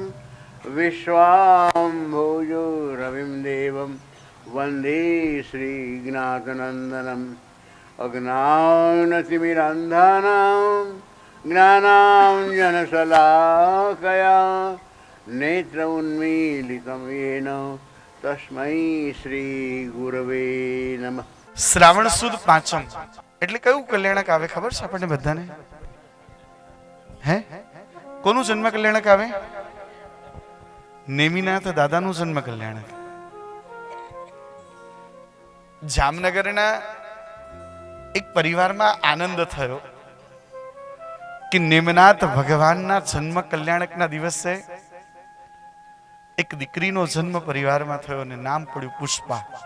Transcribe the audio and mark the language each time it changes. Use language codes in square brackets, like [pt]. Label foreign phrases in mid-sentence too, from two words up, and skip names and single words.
[sa] विश्वाम्भोजो रविं देवं वंदे श्रीज्ञातनंदनम् अज्ञानतिमिरान्धानां ज्ञानाञ्जनशलाकया नेत्र उन्मीलितं येन तस्मै श्री गुरवे नमः। [gu] શ્રાવણ સુદ પાંચમ એટલે કયું કલ્યાણક આવે ખબર છે આપણને બધાને? હે કોનું જન્મ કલ્યાણક આવે? નેમિનાથ દાદાનું જન્મ કલ્યાણક। જામનગરના એક પરિવારમાં આનંદ થયો કે નેમનાથ ભગવાનના જન્મ કલ્યાણકના દિવસે એક દીકરીનો જન્મ પરિવારમાં થયો અને નામ પડ્યું પુષ્પા.